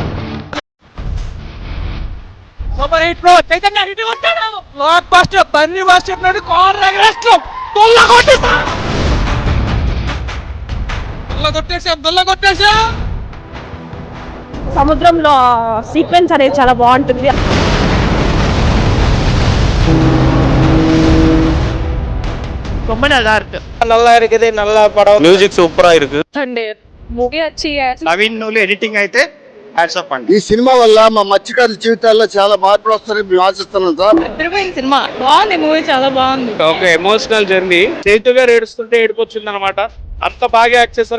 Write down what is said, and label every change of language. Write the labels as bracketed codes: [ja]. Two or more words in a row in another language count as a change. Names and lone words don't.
[en] super hit bro. [te] చైతన్య హిట్ కొట్టాడు. [en] block buster [te] బన్నీ బాస్ చెప్పినట్టు కార్ రెగ్రెస్ట్లో దొల్ల కొట్టేసా. సముద్రంలో సీక్వెన్స్ అనేది చాలా బాగుంటుంది. [ta] ரொம்ப நல்லா இருக்கு. நல்லா இருக்குது. நல்லா படம். மியூசிக் சூப்பரா இருக்கு. [te] అండి మూవీ వచ్చి నవీన్ నూలి ఎడిటింగ్ అయితే [en] hats off [te] అండి. ఈ సినిమా వల్ల మా మత్స్యకారుల జీవితాల్లో చాలా మార్పులు వస్తారని మేము ఆశిస్తున్నాం సార్. అద్భుతమైన సినిమా బాగుంది. మూవీ చాలా బాగుంది. ఒక [en] emotional journey. [te] చైతు గారు ఏడుస్తుంటే ఏడుపొచ్చింది అనమాట. అంత బాగా యాక్ట్ చేశారు.